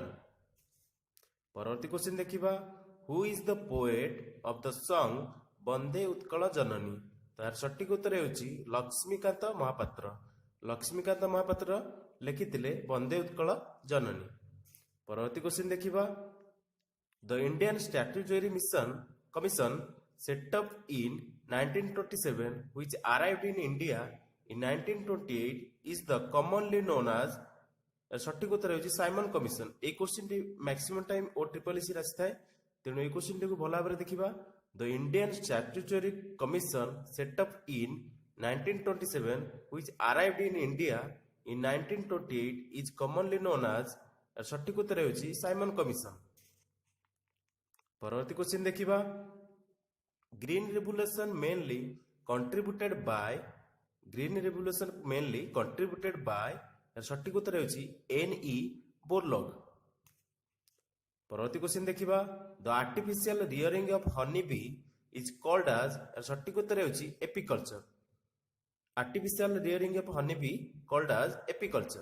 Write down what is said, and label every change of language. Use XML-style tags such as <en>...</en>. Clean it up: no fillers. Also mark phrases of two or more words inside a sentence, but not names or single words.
<or>ପରବର୍ତ୍ତୀ କ୍ୱେଶ୍ଚିନ୍ ଦେଖିବା,</or> <en>who is the poet of the song</en> <or>ବନ୍ଦେ ଉତ୍କଳ ଜନନୀ, ତାର ସଠିକ ଉତ୍ତର ହେଉଛି ଲକ୍ଷ୍ମୀକାନ୍ତ ମହାପାତ୍ର। ଲକ୍ଷ୍ମୀକାନ୍ତ ମହାପାତ୍ର ଲେଖିଥିଲେ ବନ୍ଦେ ଉତ୍କଳ ଜନନୀ। ପରବର୍ତ୍ତୀ କ୍ୱେଶ୍ଚିନ୍ ଦେଖିବା,</or> <en>The Indian Statutory Commission set up in 1927 which arrived in India in 1928 is the commonly known as,</en> <or>ସଠିକ ଉତ୍ତର ହେଉଛି ସାଇମନ କମିଶନ। এই କ୍ୱେଶ୍ଚିନ୍ ଟି</or> <en>maximum time</en> <or>ଓ ଟ୍ରିପଲ ଏସି ଆସିଥାଏ, ତେଣୁ এই କ୍ୱେଶ୍ଚିନ୍ ଟିକୁ ଭଲ ଭାବରେ ଦେଖିବା।</or> <en>The Indian Statutory Commission set up in 1927 which arrived in India in 1928 is commonly known as,</en> <or>ସଠିକ ଉତ୍ତର ହେଉଛି ସାଇମନ କମିଶନ। ପରବର୍ତ୍ତୀ କ୍ୱେଶ୍ଚିନ୍ ଦେଖିବା,</or> <en>Green Revolution mainly contributed by,</en> <or>ସଠିକ ଉତ୍ତର ହେଉଛି N.E. ବୋରଲଗ। ପରବର୍ତ୍ତୀ କ୍ୱେଶ୍ଚିନ୍ ଦେଖିବା,</or> <en>The artificial rearing of honey bee is called as,</en> <or>ସଠିକ ଉତ୍ତର ହେଉଛି ଏପିକଲଚର।</or> <en>artificial rearing of honey bee called as apiculture.</en>